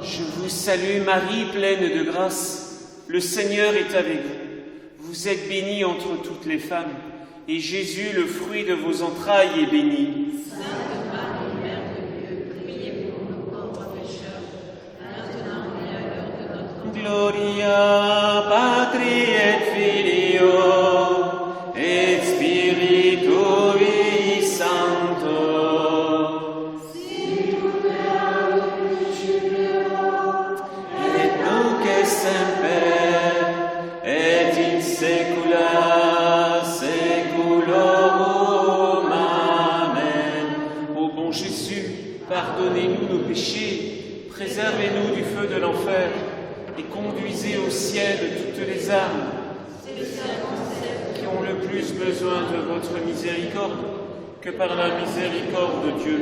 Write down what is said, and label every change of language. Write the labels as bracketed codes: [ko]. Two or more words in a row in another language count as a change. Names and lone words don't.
[fr] Je vous salue Marie, pleine de grâce. Le Seigneur est avec vous. Vous êtes bénie entre toutes les femmes, et Jésus, le fruit de vos entrailles, est béni. Sainte Marie, Mère de Dieu, priez pour nous pauvres pécheurs, maintenant et à l'heure de notre mort. [la] Gloria Patri et Filio et Spiritui Sancto. Et nunc et semper et in saecula saeculorum. Amen. [fr] Ô bon Jésus, pardonnez-nous nos péchés, préservez-nous du feu de l'enfer et conduisez au ciel toutes les âmes qui ont le plus besoin de votre miséricorde, que par la miséricorde de Dieu